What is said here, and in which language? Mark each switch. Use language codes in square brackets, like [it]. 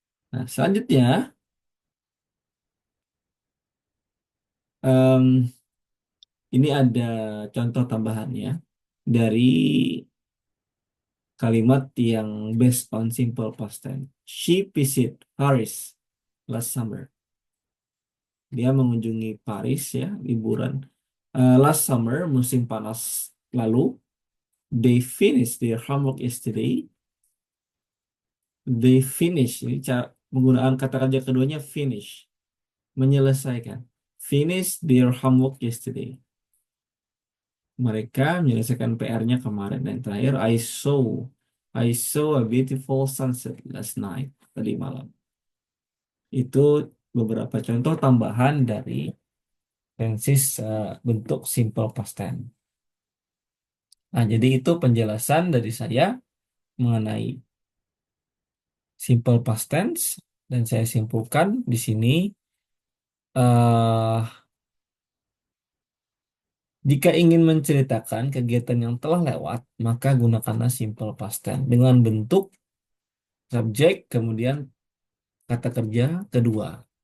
[id] Nah, selanjutnya em, ini ada contoh tambahannya dari kalimat yang based on simple past tense. [en] She visit Paris last summer. [id] Dia mengunjungi Paris ya, liburan. [en] Last summer, [id] musim panas lalu. [en] They finished their homework yesterday. They finish. [id] Ini penggunaan kata kerja keduanya finish. Menyelesaikan. [en] Finish their homework yesterday. [id] Mereka menyelesaikan PR-nya kemarin. Dan terakhir, [en] I saw a beautiful sunset last night. [id] Tadi malam. Itu beberapa contoh tambahan dari tenses bentuk simple past tense. Nah, jadi itu penjelasan dari saya mengenai simple past tense dan saya simpulkan di sini eh jika ingin menceritakan kegiatan yang telah lewat, maka gunakanlah simple past tense dengan bentuk subjek kemudian kata kerja kedua.